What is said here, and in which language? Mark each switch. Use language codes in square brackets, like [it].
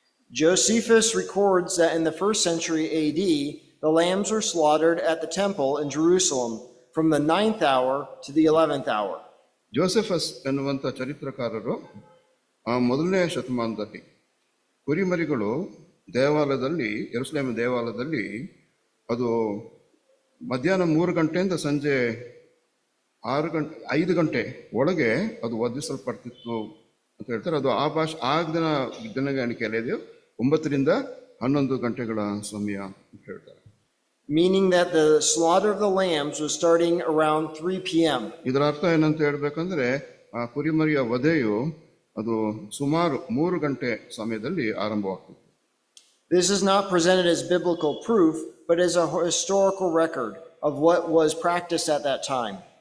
[en] Josephus records that in the 1st century AD, the lambs were slaughtered at the temple in Jerusalem from the 9th hour to the 11th hour. [kn] ಜೋಸೆಫಸ್ ಎನ್ನುವಂಥ ಚರಿತ್ರಕಾರರು ಮೊದಲನೇ ಶತಮಾನದಲ್ಲಿ ಕುರಿಮರಿಗಳು ದೇವಾಲಯದಲ್ಲಿ ಯೆರೂಸಲೇಮ್ ದೇವಾಲಯದಲ್ಲಿ ಅದು ಮಧ್ಯಾಹ್ನ 3 ಗಂಟೆಯಿಂದ ಸಂಜೆ 5 ಗಂಟೆ ಒಳಗೆ ಅದು ವಧಿಸಲ್ಪಡ್ತಿತ್ತು ಅಂತ ಹೇಳ್ತಾರೆ. ಅದು ಆ ದಿನಗಾಣಿಕೆಯಲ್ಲಿ 9 ರಿಂದ 11 ಗಂಟೆಗಳ ಸಮಯ ಅಂತ ಹೇಳ್ತಾರೆ. [en] Meaning that the slaughter of the lambs was starting around 3 p.m. [kn] ಇದರ ಅರ್ಥ ಏನಂತ ಹೇಳ್ಬೇಕಂದ್ರೆ ಆ ಕುರಿಮರಿಯ ವಧೆಯು ಅದು ಸುಮಾರು 3 ಗಂಟೆ ಸಮಯದಲ್ಲಿ ಆರಂಭವಾಗ್ತಿತ್ತು. [en] This is not presented as biblical proof, but as a historical record of what was practiced at that time.